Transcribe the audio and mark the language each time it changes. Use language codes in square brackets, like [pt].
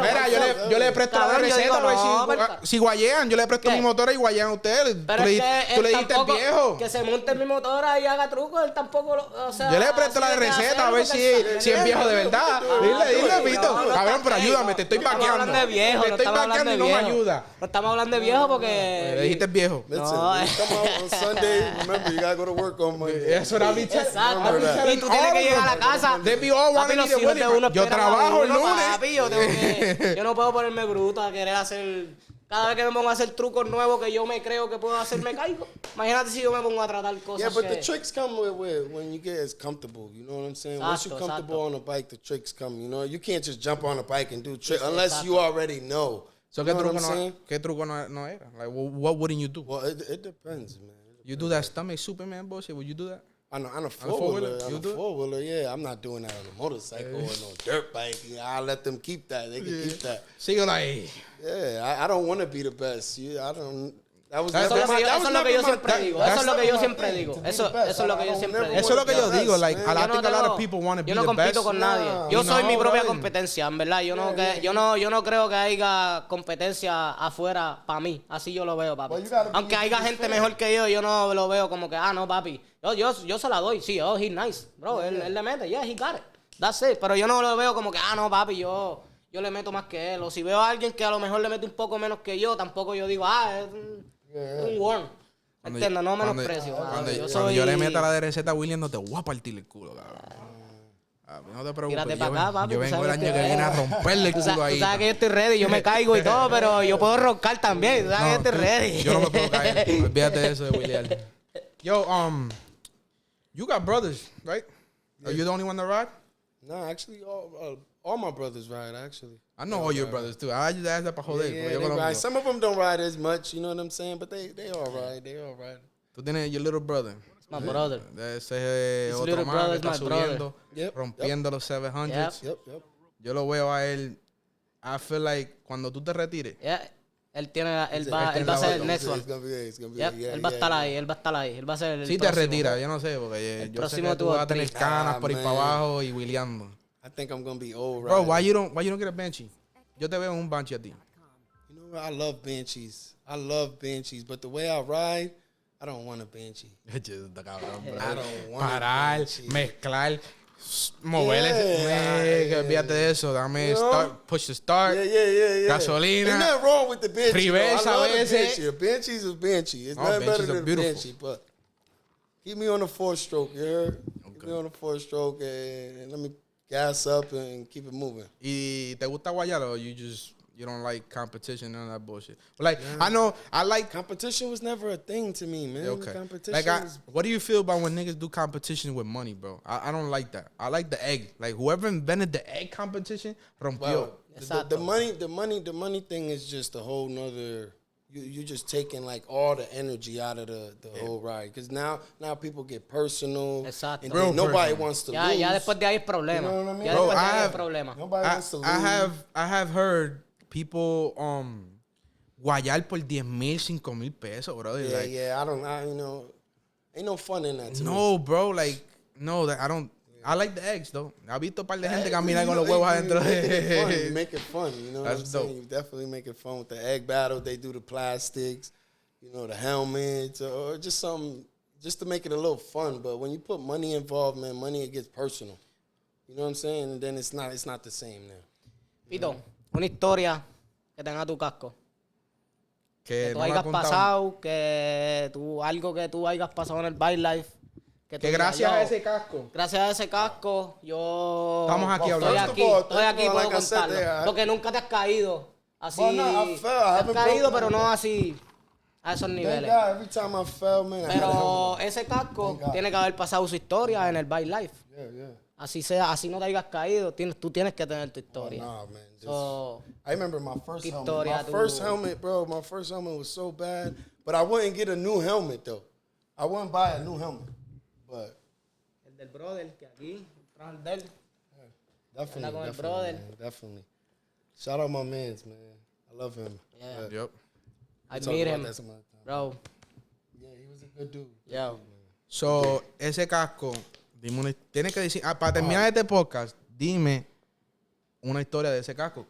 [es] Mira, yo le presto la receta. Si guayean, yo le presto mi motora y guayean a ustedes. Tú le dijiste viejo. Que se monte en mi motora y haga trucos, él tampoco, o sea... Yo le presto la receta a ver si es viejo de verdad. Dile, Pito. Cabrón, pero ayúdame, te estoy vaqueando. No estamos hablando de viejo, te estoy vaqueando y no me ayuda. No estamos hablando de viejo porque... Le dijiste viejo. [en] Listen, when you come out on Sunday, remember, you gotta go to work on Monday. [es] Eso era mi chat. Exacto. Y tú tienes que llegar a la casa. Papi, los hijos de uno yo trabajo el lunes. Papi, yo no puedo ponerme bruto a querer hacer... Cada vez que me pongo a hacer trucos nuevos que yo me creo que puedo hacer, me caigo. Imagínate si yo me pongo a tratar cosas. [en] Yeah, but the tricks come with when you get as comfortable. You know what I'm saying? Once you're comfortable on a bike, the tricks come. You know, you can't just jump on a bike and do tricks unless you already know. [es] So, ¿qué truco no era? [en] Like, what wouldn't you do? Well, it depends, man. You do that stomach Superman bullshit? Would you do that? On a four-wheeler, yeah. I'm not doing that on a motorcycle or no dirt bike. I'll let them keep that. They can keep that. So you're like... Yeah, I don't want to be the best. I don't... [es] Eso es lo que yo siempre digo. Eso es lo que yo siempre digo. Eso es lo que yo siempre digo. Eso es lo que yo digo. [en] Like, I think a lot of people want to be the best. [es] Yo no compito con nadie. Yo soy mi propia competencia, en verdad. Yo no creo que haya competencia afuera para mí. Así yo lo veo, papi. Aunque haya gente mejor que yo no lo veo como que, no, papi. Yo se la doy. Sí, [en] he's nice. [es] Bro, él le mete. [en] Yeah, he got it. That's it. [es] Pero yo no lo veo como que, no, papi, yo le meto más que él. O si veo a alguien que a lo mejor le mete un poco menos que yo, tampoco yo digo, es un worm. Entiendo, no menosprecio. Cuando yo le meto la de receta a William, no te voy a partir el culo, cabrón. No te preocupes. Tírate para acá, papi. Yo vengo el año que viene a romperle el culo ahí. Tú sabes que yo estoy ready, yo me caigo y todo, pero yo puedo roncar también. Tú sabes que yo estoy ready. Yo no me puedo caer. Olvídate de eso de William. [en] Yo, you got brothers, right? Are you the only one that ride? No, actually, all my brothers ride, actually. I know all your brothers, too. I just asked that [es] para joder. [en] Yeah, they ride. Some of them don't ride as much, you know what I'm saying? But they all ride. They all ride. [es] Tú tienes [en] your little brother. My brother. [es] Ese es otro man que está subiendo, rompiendo los 700. [en] Yep. [es] Yo lo veo a él. [en] I feel like [es] cuando tú te retires. Él va a ser el [en] next one. [es] Él va a estar ahí. Él va a ser el si te retira, yo no sé, porque yo sé que tú vas a tener canas por ir para abajo y wheeleando. [en] I think I'm gonna be old, right? Bro, why you don't get a Banshee? [es] Yo te veo en un Banshee a ti. [en] You know what? I love Banshees, but the way I ride, I don't want a Banshee. I don't want [es] parar, mezclar, moverle. Olvídate de eso. Dame [en] start, push the start. Yeah. [es] Gasolina. [en] Ain't nothing wrong with the Banshee. [es] Reversa a veces. [en] A Banshee's a Banshee. It's nothing better than a Banshee, but keep me on the 4-stroke, you heard? Keep me on the 4-stroke and let me gas up and keep it moving. [es] ¿Y te gusta guayar [en] or you don't like competition and that bullshit? Like, I like... Competition was never a thing to me, man. Okay. Competition what do you feel about when niggas do competition with money, bro? I don't like that. I like the egg. Like, whoever invented the egg competition, [es] rompió. [en] Well, the money thing is just a whole nother... You're just taking like all the energy out of the whole ride. Because now people get personal. [es] Exacto. [en] And nobody wants to lose. [es] Ya después de ahí es problema. [en] You know what I mean? [es] Ya después de ahí es problema. [en] Nobody wants to lose. I have heard people [es] guayar por [en] 10,000, 5,000 pesos, bro. Yeah, ain't no fun in that. No, bro, like, no, I don't. I like the eggs, though. [es] He visto un par de gente caminar con los huevos adentro. [en] You make it fun, you know what I'm saying? Dope. You definitely make it fun with the egg battle. They do the plastics, the helmets, or just something, just to make it a little fun. But when you put money involved, man, it gets personal. You know what I'm saying? And then it's not the same now. [es] Pito, una historia que tenga tu casco. Que tú no hayas pasado, algo que tú hayas pasado en el Bikelife. Que gracias a ese casco. Gracias a ese casco, yo... Estamos aquí hablando. Estoy aquí, puedo contarlo. Porque nunca te has caído así. Te has caído, pero no así, a esos niveles. Pero ese casco tiene que haber pasado su historia en el Bikelife. Así sea, así no te hayas caído, tú tienes que tener tu historia. [en] I remember my first helmet. My first helmet was so bad. But I wouldn't get a new helmet, though. I wouldn't buy a new helmet. But [es] el del brother, que aquí, trajo el del. anda con el [en] Definitely, [es] brother. [en] man, definitely. Shout out my mans, man. I love him. Yeah. Yep. I Talk meet about him, that some other time. bro. Yeah, he was a good dude. Yeah. [es] So, ese casco, tienes que decir, para terminar este podcast, dime una historia de ese casco.